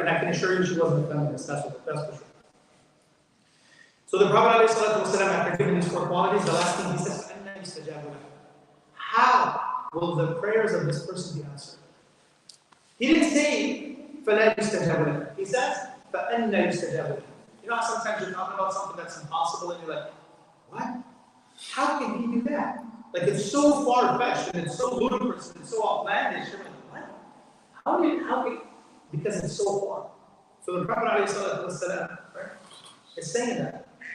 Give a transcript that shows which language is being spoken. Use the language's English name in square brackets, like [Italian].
[English] And I can assure you she wasn't a feminist, that's for sure. So the Prophet ﷺ, after giving these four qualities, the last thing he says, how will the prayers of this person be answered? He didn't say, [Arabic] فَلَا يُسْتَجَابُ لَهُ. [English] He says, [Arabic] فَأَنَّ يُسْتَجَابُ لَهُ. [English] You know how sometimes you're talking about something that's impossible and you're like, what? How can he do that? Like it's so far-fetched and it's so ludicrous and it's so outlandish. You're like, what? How can, because it's so far. So the Prophet ﷺ, right, is saying that.